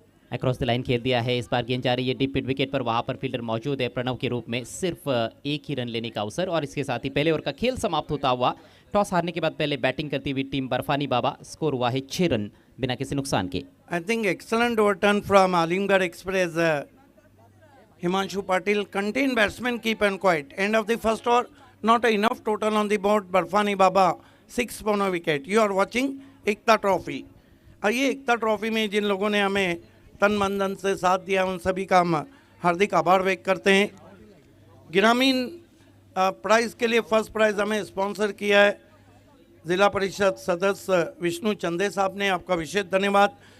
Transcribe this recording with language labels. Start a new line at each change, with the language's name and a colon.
Hindi: Across the line खेल दिया है, इस बार गेंद जा रही है डीप मिड विकेट पर, वहाँ पर फील्डर मौजूद है प्रणव के रूप में। सिर्फ एक ही रन लेने का अवसर और इसके साथ ही पहले ओवर का खेल समाप्त होता हुआ। टॉस हारने के बाद पहले बैटिंग करती हुई टीम बर्फानी बाबा, स्कोर हुआ है 6 रन बिना किसी नुकसान के।
English: I think excellent overturn from Alimgarh express Himanshu Patil. Contain batsmen, keep and quiet. End of the first over, not enough total on the board. Barfani Baba, 6 for no wicket. You are watching Ekta Trophy.
Hindi: आइए एकता trophy में जिन लोगों ने हमें तन मन धन से साथ दिया उन सभी का हम हार्दिक आभार व्यक्त करते हैं। ग्रामीण प्राइज़ के लिए फर्स्ट प्राइज़ हमें स्पॉन्सर किया है जिला परिषद सदस्य विष्णु चंदे साहब ने, आपका विशेष धन्यवाद।